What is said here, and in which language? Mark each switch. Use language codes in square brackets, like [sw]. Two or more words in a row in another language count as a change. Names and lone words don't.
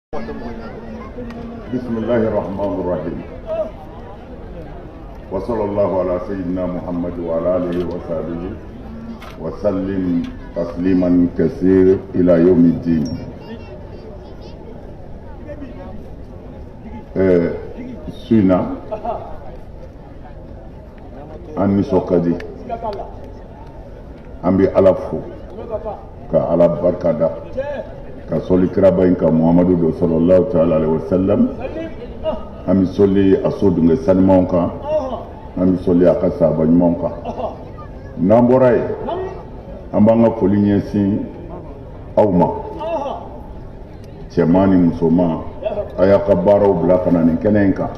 [ar] بسم الله الرحمن الرحيم وصلى الله على سيدنا محمد وعلى آله وصحبه وسلم تسليما كثيرا إلى يوم الدين. [bm] Suina an nisɔnkadi an bɛ Ala fo ka Ala barikada ka sɔli kiraba in ka Muhamadu do [ar] صلى الله تعالى عليه وسلم. [bm] An bɛ sɔli a so dungɛ sanumanw kan, an bɛ sɔli a ka sahaba ɲumanw kan. N'an bɔra yen an b'an ka foli ɲɛsin aw ma, cɛman ni musoman, a y'a ka baaraw bila ka na nin kɛnɛ in kan.